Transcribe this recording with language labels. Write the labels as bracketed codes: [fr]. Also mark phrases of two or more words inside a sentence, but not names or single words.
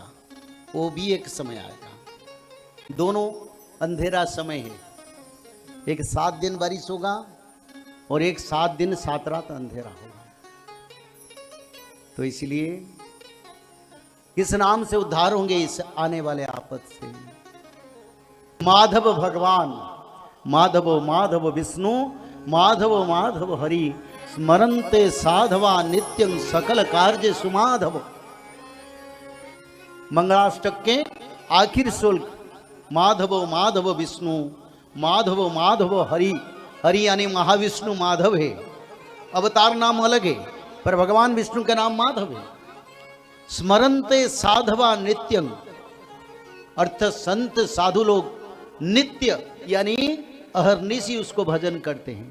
[hi] वो भी एक समय आएगा। दोनों अंधेरा समय है, एक 7 दिन बारिश होगा और एक 7 दिन 7 रात अंधेरा होगा। तो इसलिए किस नाम से उद्धार होंगे इस आने वाले आपद से? [sa] माधव भगवान, माधव माधव विष्णु, माधव माधव हरि, स्मरन्ते साधवा नित्यं सकल कार्य सुमाधव। [hi] मंगलाष्टक के आखिर श्लोक, [sa] माधव माधव विष्णु, माधव माधव हरि। [hi] हरि यानी महाविष्णु माधव है, अवतार नाम अलग है, पर भगवान विष्णु का नाम माधव है। [sa] स्मरन्ते साधवा नित्यं, [hi] अर्थ संत साधु लोग नित्य यानी अहर्निशि उसको भजन करते हैं।